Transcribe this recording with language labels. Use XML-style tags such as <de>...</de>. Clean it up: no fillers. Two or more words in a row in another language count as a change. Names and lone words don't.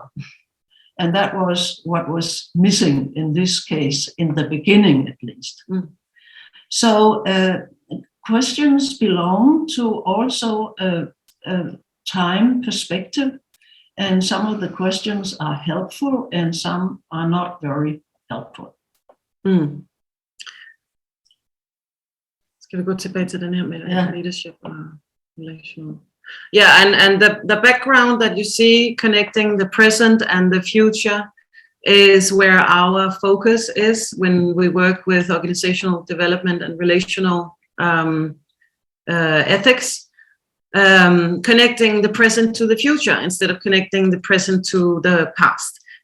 <en>And that was what was missing in this case, in the beginning at least. So questions belong to also a time perspective, and some of the questions are helpful and some are not very helpful.</en> <da>Skal vi gå tilbage til den her med leadership og relational?</da> <en>Yeah, and the background that you see connecting the present and the future is where our focus is when we work with organizational development and relational ethics, connecting the present to the future instead of connecting the present to the past.</en>